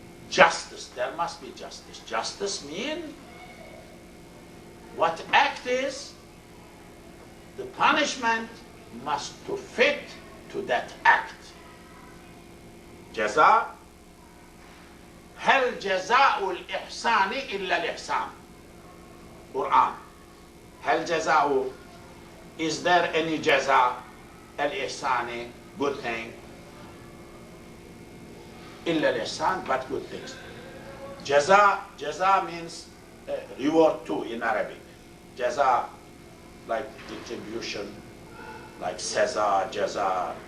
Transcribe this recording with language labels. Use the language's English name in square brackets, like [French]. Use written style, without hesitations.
[English] Justice, there must be justice. Justice means what act is, the punishment must to fit to that act. Jaza. [Arabic] هل جزاء الإحسان إلا الإحسان. [English] Quran. [Arabic] هل جزاء, [English] is there any jaza al-ihsani, good thing, [Arabic] إلا الإحسان, [English] but good things. Jaza means reward too in Arabic. Jaza, like retribution, like saza, jaza.